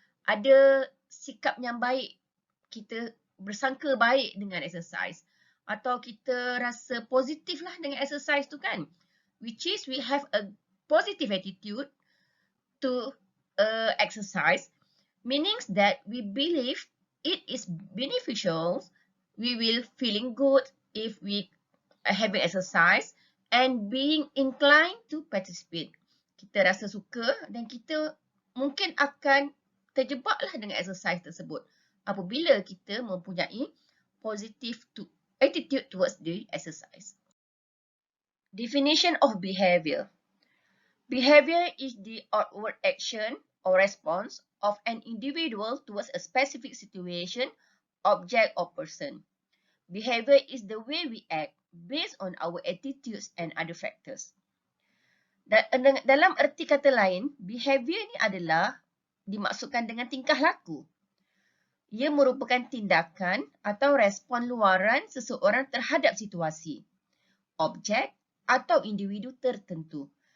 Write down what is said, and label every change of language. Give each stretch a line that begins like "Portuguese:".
Malay: Ada sikap yang baik, kita bersangka baik dengan exercise. Atau kita rasa positif lah dengan exercise tu kan.
English: Which is we have a positive attitude to exercise, meaning that we believe it is beneficial, we will feeling good if we are having exercise and being inclined to participate.
Malay: Kita rasa suka dan kita mungkin akan terjebaklah dengan exercise tersebut apabila kita mempunyai
English: positive attitude towards the exercise. Definition of behavior. Behavior is the outward action or response of an individual towards a specific situation, object, or person. Behavior is the way we act based on our attitudes and other factors.
Malay: Dalam erti kata lain, behavior ni adalah dimaksudkan dengan tingkah laku. Ia merupakan tindakan atau respon luaran seseorang terhadap situasi, objek, atau individu tertentu.